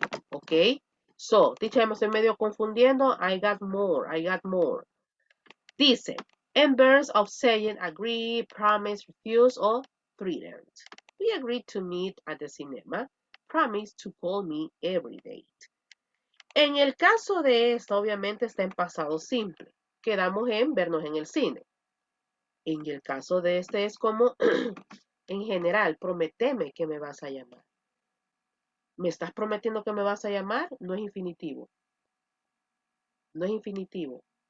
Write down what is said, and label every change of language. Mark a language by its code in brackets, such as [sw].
[es] ¿Ok? So, teacher, me estoy medio confundiendo. [en] I got more. Dice, and verbs of saying agree, promise, refuse, or threatened. We agreed to meet at the cinema. Promise to call me every date. [es] En el caso de esto, obviamente está en pasado simple. Quedamos en vernos en el cine. En el caso de este es como, en general, prométeme que me vas a llamar. ¿Me estás prometiendo que me vas a llamar? No es infinitivo. No es infinitivo.